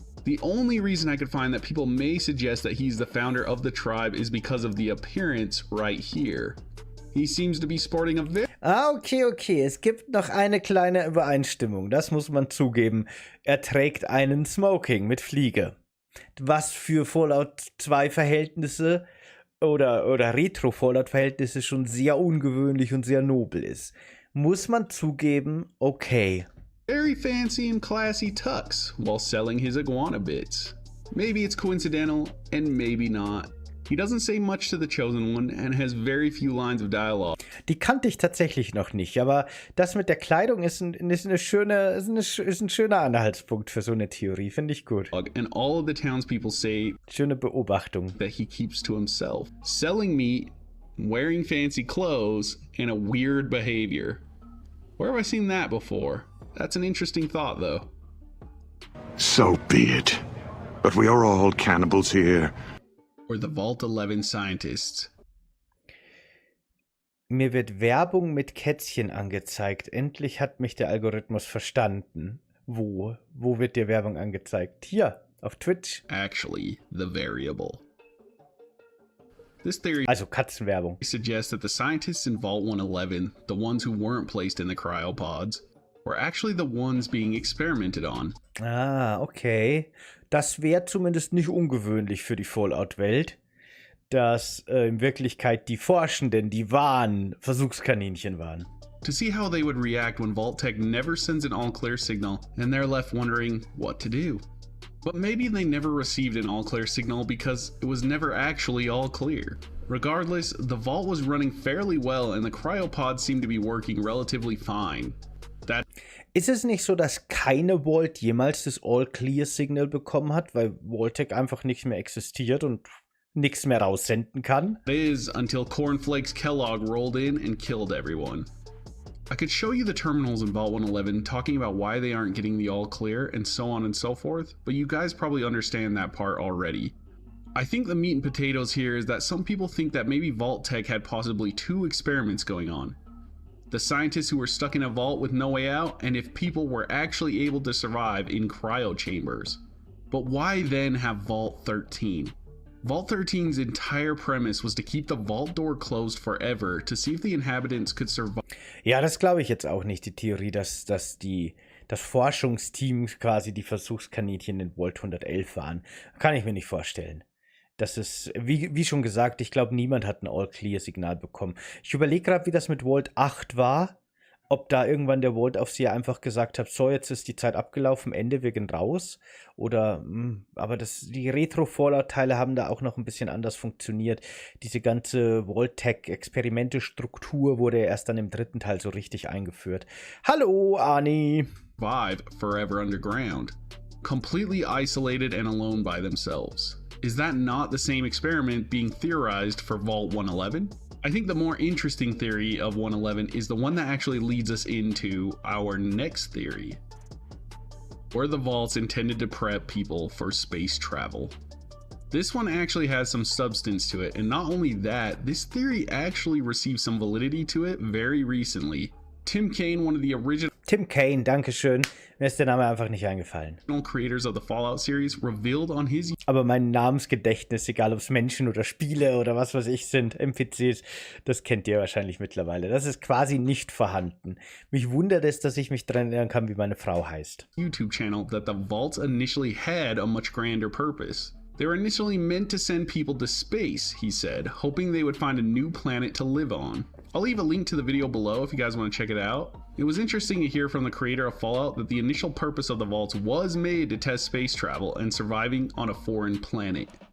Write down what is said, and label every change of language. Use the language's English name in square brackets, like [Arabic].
[English] The only reason I could find that people may suggest that he's the founder of the tribe is because of the appearance right here. He seems to be sporting a very Okay. [German] Es gibt noch eine kleine Übereinstimmung. Das muss man zugeben. Er trägt einen Smoking mit Fliege. Was für Fallout 2 Verhältnisse oder Retro Fallout Verhältnisse schon sehr ungewöhnlich und sehr nobel ist. Muss man zugeben, okay. [English] very fancy and classy tux while selling his iguana bits. Maybe it's coincidental and maybe not. He doesn't say much to the Chosen One and has very few lines of dialogue. [German] Die kannte ich tatsächlich noch nicht, aber das mit der Kleidung ist ein schöner Anhaltspunkt für so eine Theorie, finde ich gut. [English] And all of the townspeople say [German] Schöne Beobachtung. [English] that he keeps to himself, selling meat, wearing fancy clothes, and a weird behavior. Where have I seen that before? That's an interesting thought, though. So be it. But we are all cannibals here. Or the Vault 11 scientists. [German] Mir wird Werbung mit Kätzchen angezeigt. Endlich hat mich der Algorithmus verstanden. Wo? Wo wird dir Werbung angezeigt? Hier, auf Twitch. [English] Actually, the variable. This theory [German] Also Katzenwerbung. [English] suggests that the scientists in Vault 111, the ones who weren't placed in the cryopods, were actually the ones being experimented on. Ah, okay. [German] Das wäre zumindest nicht ungewöhnlich für die Fallout-Welt, dass in Wirklichkeit die Forschenden, die wahren Versuchskaninchen waren. [English] To see how they would react when Vault-Tec never sends an all-clear signal and they're left wondering what to do. But maybe they never received an all-clear signal because it was never actually all clear. Regardless, the Vault was running fairly well and the cryopods seemed to be working relatively fine. [German] Ist es nicht so, dass keine Vault jemals das All-Clear-Signal bekommen hat, weil Vault-Tec einfach nicht mehr existiert und nichts mehr raussenden kann? [English] Is until Cornflakes Kellogg rolled in and killed everyone. I could show you the terminals in Vault 111 talking about why they aren't getting the all clear and so on and so forth, but you guys probably understand that part already. I think the meat and potatoes here is that some people think that maybe Vault-Tec had possibly two experiments going on. The scientists who were stuck in a vault with no way out, and if people were actually able to survive in cryo chambers. But why then have Vault 13? Vault 13's entire premise was to keep the vault door closed forever to see if the inhabitants could survive. [German] Ja, das glaube ich jetzt auch nicht, die Theorie, dass das Forschungsteam quasi die Versuchskaninchen in Vault 111 waren. Kann ich mir nicht vorstellen. Das ist, wie schon gesagt, ich glaube, niemand hat ein All-Clear-Signal bekommen. Ich überlege gerade, wie das mit Vault 8 war. Ob da irgendwann der Vault-Aufseher einfach gesagt hat, so, jetzt ist die Zeit abgelaufen, Ende, wir gehen raus. Oder, aber die Retro-Fallout-Teile haben da auch noch ein bisschen anders funktioniert. Diese ganze Vault-Tec-Experimente-Struktur wurde erst dann im dritten Teil so richtig eingeführt. Hallo, Ani! [English] Survive forever underground, completely isolated and alone by themselves. Is that not the same experiment being theorized for Vault 111? I think the more interesting theory of 111 is the one that actually leads us into our next theory, where the vault's intended to prep people for space travel. This one actually has some substance to it, and not only that, this theory actually received some validity to it very recently. Tim Kaine, one of the original [German] Tim Kaine, dankeschön. Mir ist der Name einfach nicht eingefallen. [English] creators of the Fallout series, revealed on his [German] Aber mein Namensgedächtnis, egal ob es Menschen oder Spiele oder was weiß ich sind, NPCs, das kennt ihr wahrscheinlich mittlerweile. Das ist quasi nicht vorhanden. Mich wundert es, dass ich mich daran erinnern kann, wie meine Frau heißt. [English] YouTube channel that the vaults initially had a much grander purpose. They were initially meant to send people to space, he said, hoping they would find a new planet to live on. I'll leave a link to the video below if you guys want to check it out. It was interesting to hear from the creator of Fallout that the initial purpose of the vaults was made to test space travel and surviving on a foreign planet.